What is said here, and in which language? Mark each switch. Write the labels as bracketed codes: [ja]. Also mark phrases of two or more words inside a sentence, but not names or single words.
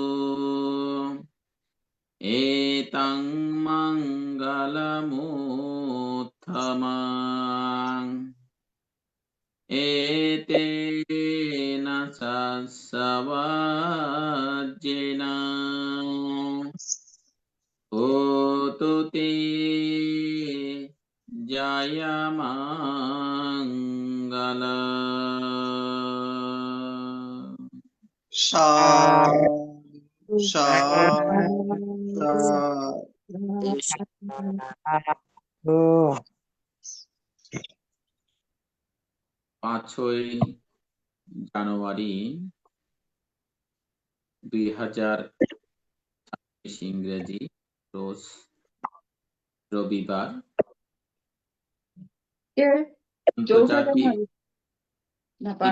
[pi] এতং মঙ্গলমুত্তমং এতেন সস্বজ্জেন হোতু তে জয়মঙ্গলম। সাধু সাধু সাধু। [bn] 5ই জানুয়ারি 2026 ইংরেজি রোজ রবিবার কে? চৌঠা আন্তর্জাতিক জানুয়ারি না পাঁচে?